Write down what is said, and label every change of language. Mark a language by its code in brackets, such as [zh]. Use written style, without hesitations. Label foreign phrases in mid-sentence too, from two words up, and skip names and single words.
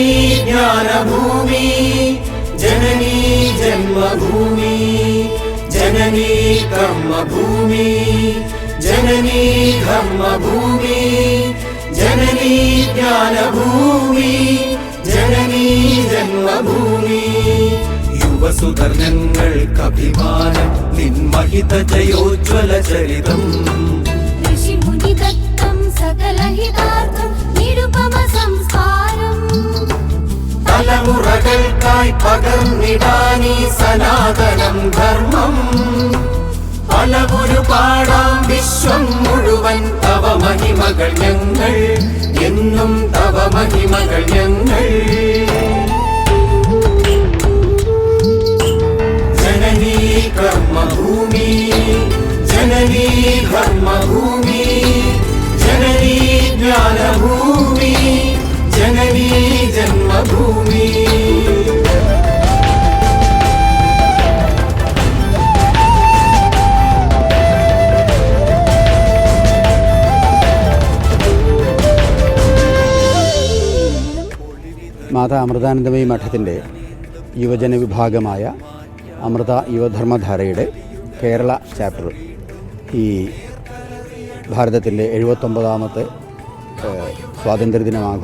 [sa] ज्ञानभूमि जननी जन्मभूमि जननी कर्मभूमि जननी धर्मभूमि जननी ज्ञानभूमि जननी जन्मभूमि [ml] യുവസുധർ ഞങ്ങൾക്കഭിമാനം നിൻമഹിത ജയോജ്വല ചരിതം ഋഷിമുനിദത്തം സകലഹിതാർത്ഥം നിരുപമ സംസ്കാരം തലമുറകൾക്കായി പകർന്നിടാനീ സനാതനം ധർമ്മം പലവുരു പാടാം വിശ്വം മുഴുവൻ തവ മഹിമകൾ ഞങ്ങൾ എന്നും തവ മഹിമകൾ ഞങ്ങൾ [sa] जननी कर्मभूमि जननी धर्मभूमि जननी ज्ञानभूमि जननी जन्मभूमि [ml] മാതാ അമൃതാനന്ദമയി മഠത്തിൻ്റെ യുവജന വിഭാഗമായ അമൃത യുവധർമ്മധാരയുടെ കേരള ചാപ്റ്റർ ഈ ഭാരതത്തിൻ്റെ 79ാമത്തെ സ്വാതന്ത്ര്യദിനം